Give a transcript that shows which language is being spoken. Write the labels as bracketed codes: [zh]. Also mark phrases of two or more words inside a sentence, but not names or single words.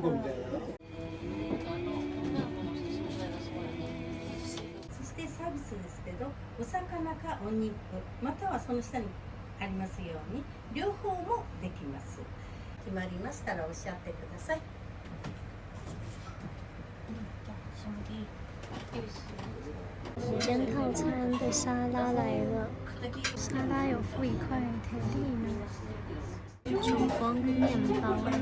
[ja] そしてサービスですけど、お魚かお肉、またはその下にありますように、両方もできます。決まりましたらおっしゃってください。 [zh] 午间套餐的沙拉来了，沙拉有附一块铁粒呢，烛光面包。